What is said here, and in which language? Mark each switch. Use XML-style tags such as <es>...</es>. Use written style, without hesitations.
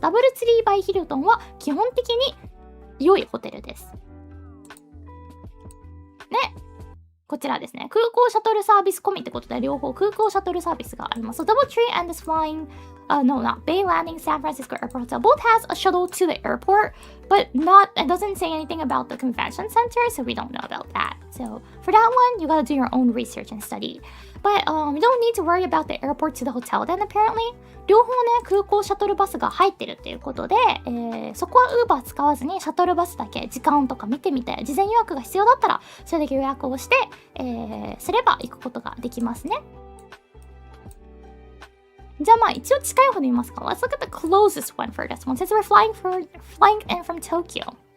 <ja>ダブルツリーバイヒルトンは基本的に良いホテルです。ね。こちらですね。空港シャトルサービス込みってことで、両方空港シャトルサービスがあります。</ja> <en>So Double Tree and is flying, no, not Bay Landing, San Francisco Airport Hotel. Both has a shuttle to the airport, but it doesn't say anything about the convention center, so we don't know about that. So for that one, you gotta do your own research and study. But we don't need to worry about the airport to the hotel then apparently.</en> <ja>両方ね、空港シャトルバスが入ってるっていうことで、そこは Uber 使わずにシャトルバスだけ時間とか見てみて、事前予約が必要だったらそれだけ予約をして、すれば行くことができますね。じゃあまあ一応近い方で見ますか。</ja> <en>Let's look at the closest one for this one since we're flying in from Tokyo.</en>